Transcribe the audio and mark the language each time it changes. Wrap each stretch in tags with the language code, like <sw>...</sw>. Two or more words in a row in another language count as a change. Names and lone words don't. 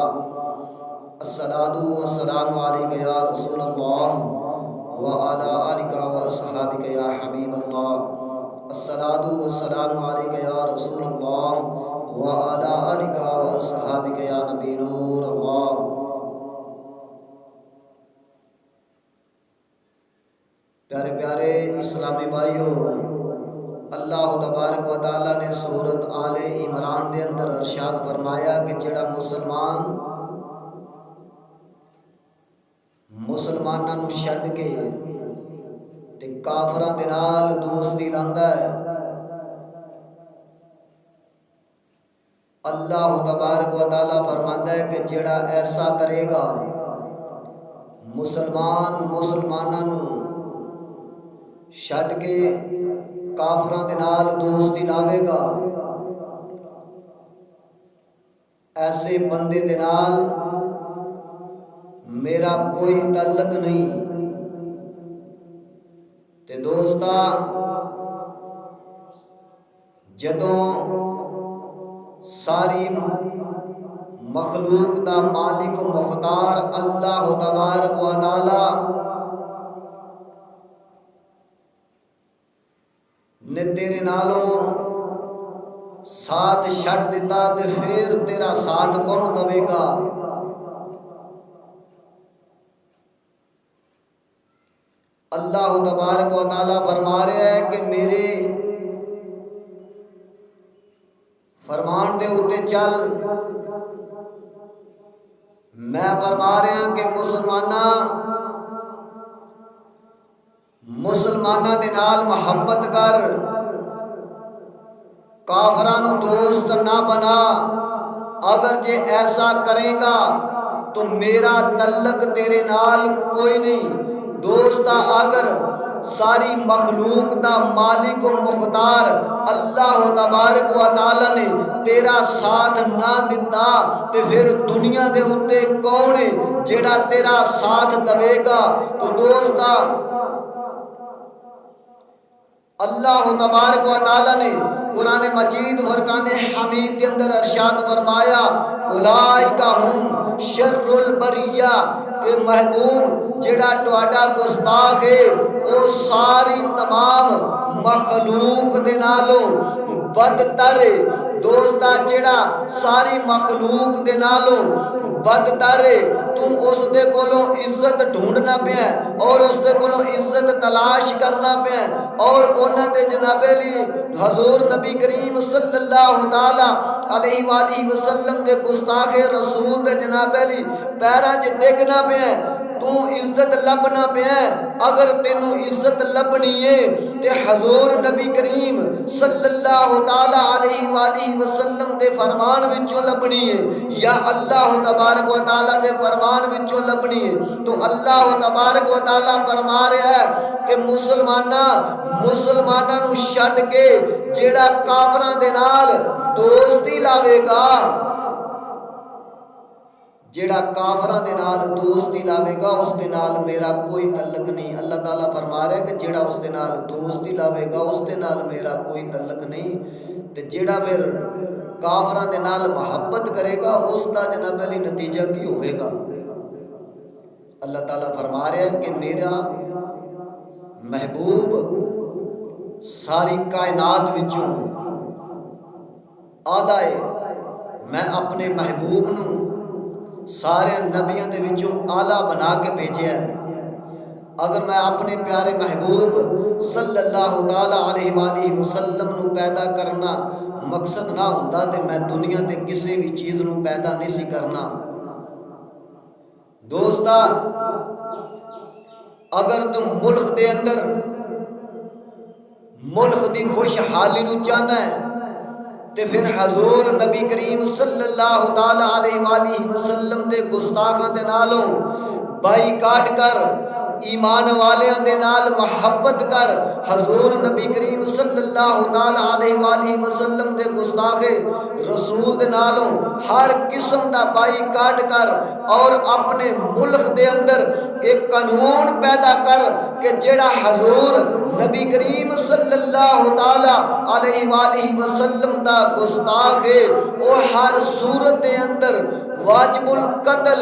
<ar>الصلاة والسلام عليك يا رسول الله وعلى آلك وأصحابك يا حبيب الله. الصلاة والسلام عليك يا رسول الله وعلى آلك وأصحابك يا نبي نور الله.</ar> <pa>پیارے پیارے اسلامی بھائیو، اللہ تبارک و تعالی نے سورۃ آل عمران دے اندر ارشاد فرمایا کہ جڑا مسلماناں نو چھڈ کے تے کافراں دے نال دوستی لاندا ہے، اللہ تبارک و تعالی فرماندا ہے کہ جڑا ایسا کرے گا، مسلماناں نو چھڈ کے کافراں دے نال دوستی لاوے گا، ایسے بندے دے نال میرا کوئی تعلق نہیں. تے دوستا، جدوں ساری مخلوق دا مالک و مختار اللہ تبارک و تعالی نے تیرے نالوں ساتھ چھڈ دیتا تے پھر تیرا ساتھ کون دے گا؟ اللہ تبارک و تعالی فرما رہا ہے کہ میرے فرمان دے اُتے چل. میں فرما رہا کہ مسلماناں دے نال محبت کر، کافراں نو دوست نہ بنا. اگر جے ایسا کرے گا تو میرا تعلق تیرے نال کوئی نہیں. دوستا، اگر ساری مخلوق دا مالک و مختار اللہ تبارک و تعالی نے تیرا ساتھ نہ دیتا تے پھر دنیا دے اُتے کون ہے جیڑا تیرا ساتھ دے گا؟ تو دوستا، اللہ تبارک و تعالی نے قرآن مجید فرقان حمید کے اندر ارشاد فرمایا،</pa> <ar>اولئک ہم شر البریہ،</ar> <pa>کہ محبوب جڑا تہاڈا گستاخ ہے وہ ساری تمام مخلوق دے نالوں بدتر ہے. دوستا، جڑا ساری مخلوق دے نالوں بدتر ہے، تم اس دے کولوں عزت ڈھونڈنا پیا اور اس دے کولوں عزت تلاش کرنا پیا اور انہاں دے جناب علی حضور نبی کریم</pa> <ar>صلی اللہ تعالی علیہ وآلہ وسلم</ar> <pa>دے گستاخ رسول دے جناب علی پیراں وچ ڈگنا پیا. تو عزت لبنا پیا. اگر تینوں عزت لبنی ہے تے حضور نبی کریم</pa> <ar>صلی اللہ تعالی علیہ وآلہ وسلم</ar> <pa>دے فرمان وچوں لبنی ہے یا اللہ تبارک و تعالی دے فرمان وچوں لبنی ہے. تو اللہ تبارک و تعالی فرما رہا ہے کہ مسلماناں نو چھڈ کے جیڑا کافراں دے نال دوستی لاوے گا، جیڑا کافراں دے نال دوستی لاوے گا اس دے نال میرا کوئی تعلق نہیں. اللہ تعالیٰ فرما رہے کہ جیڑا اس دے نال دوستی لاوے گا اس دے نال میرا کوئی تعلق نہیں. تے جیڑا پھر کافراں دے نال محبت کرے گا اس دا جناب علی نتیجہ کی ہوئے گا. اللہ تعالیٰ فرما رہے ہیں کہ میرا محبوب ساری کائنات وچوں آلہ ہے. میں اپنے محبوب نو سارے نبیوں دے وچوں آلہ بنا کے بھیجیا ہے. اگر میں اپنے پیارے محبوب</pa> <ar>صلی اللہ تعالیٰ علیہ وآلہ وسلم</ar> <pa>نو پیدا کرنا مقصد نہ ہوندا تے میں دنیا تے کسی بھی چیز نو پیدا نہیں سی کرنا. دوستا اگر تم ملک دے اندر ملک دی خوشحالی نو چاہنا ہے تے پھر حضور نبی کریم</pa> <ar>صلی اللہ تعالیٰ علیہ وآلہ وسلم</ar> <pa>دے گستاخاں دے نالوں بائی کاٹ کر ایمان والیاں دے نال محبت کر. حضور نبی کریم</pa> <ar>صلی اللہ تعالیٰ علیہ وآلہ وسلم</ar> <pa>دے گستاخ رسول دے نالوں ہر قسم دا بائی کاٹ کر اور اپنے ملک دے اندر ایک قانون پیدا کر کہ جیڑا حضور نبی کریم</pa> <ar>صلی اللہ تعالیٰ علیہ وآلہ وسلم</ar> <pa>دا گستاخ ہے وہ ہر صورت دے اندر واجب القتل.</pa>